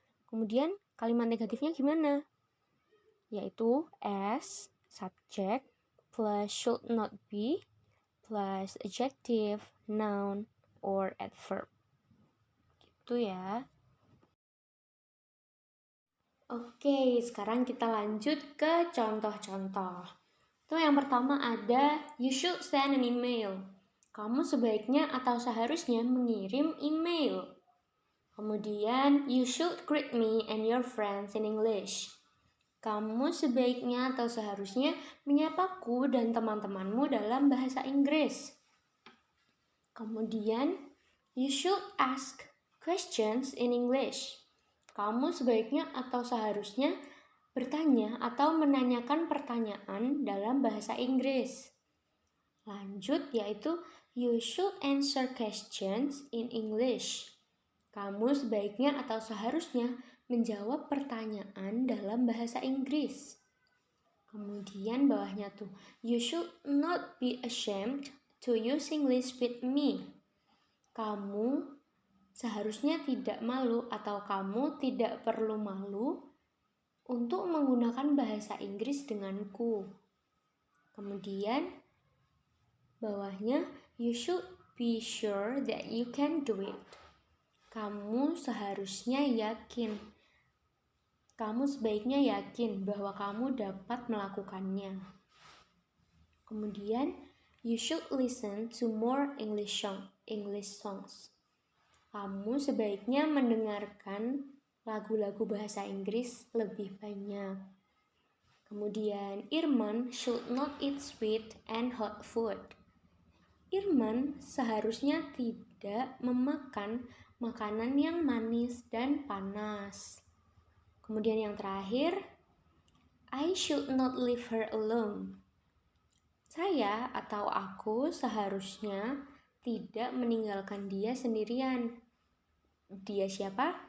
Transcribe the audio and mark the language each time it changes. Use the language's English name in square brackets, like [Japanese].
[Indonesian] Kemudian kalimat negatifnya gimana? Yaitu [English] S subject plus should not be plus adjective, noun, or adverb. [Indonesian] Gitu ya. Oke, sekarang kita lanjut ke contoh-contoh. Itu yang pertama ada, [English] you should send an email. [Indonesian] Kamu sebaiknya atau seharusnya mengirim email. [English] Kemudian, you should greet me and your friends in English. [Indonesian] Kamu sebaiknya atau seharusnya menyapaku dan teman-temanmu dalam bahasa Inggris. [English] Kemudian, you should ask questions in English. [Indonesian] Kamu sebaiknya atau seharusnya bertanya atau menanyakan pertanyaan dalam bahasa Inggris. Lanjut, yaitu [English] you should answer questions in English. [Indonesian] Kamu sebaiknya atau seharusnya menjawab pertanyaan dalam bahasa Inggris. Kemudian bawahnya tuh, [English] you should not be ashamed to use English with me. [Indonesian] Kamu seharusnya tidak malu atau kamu tidak perlu malu untuk menggunakan bahasa Inggris denganku. Kemudian bawahnya, [English] you should be sure that you can do it. [Indonesian] Kamu seharusnya yakin. Kamu sebaiknya yakin bahwa kamu dapat melakukannya. [English] Kemudian, you should listen to more English songs. [Indonesian] Kamu sebaiknya mendengarkan lagu-lagu bahasa Inggris lebih banyak. [English] Kemudian, Irman should not eat sweet and hot food. [Indonesian] Irman seharusnya tidak memakan makanan yang manis dan panas. Kemudian yang terakhir, [English] I should not leave her alone. [Indonesian] Saya atau aku seharusnya tidak meninggalkan dia sendirian. Dia siapa?